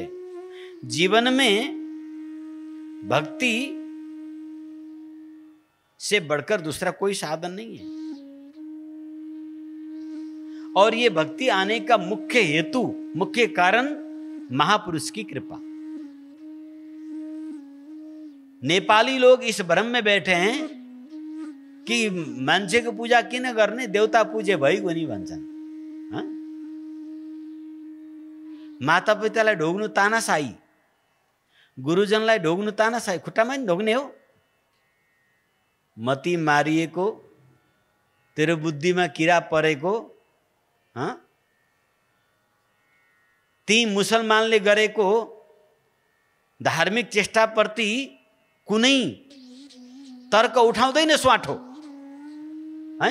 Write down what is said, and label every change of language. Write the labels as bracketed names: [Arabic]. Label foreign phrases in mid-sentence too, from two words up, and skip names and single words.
[Hindi] जीवन में भक्ति से बढ़कर दूसरा कोई साधन नहीं है। और ये भक्ति आने का मुख्य हेतु, मुख्य कारण महापुरुष की कृपा। नेपाली लोग इस भ्रम में बैठे हैं कि [Nepali] मान्छेको पूजा किन गर्ने, देवता पूजे भइगयो नि भन्छन्। माता पितालाई ढोग्नु तानाशाही, गुरुजनलाई ढोग्नु तानाशाही, खुट्टामा नि ढोग्ने हो। मती मारिएको, तेरो बुद्धिमा किरा परेको, ती मुसलमानले गरेको धार्मिक चेष्टाप्रति कुनै तर्क उठाउँदैन स्वाठो है।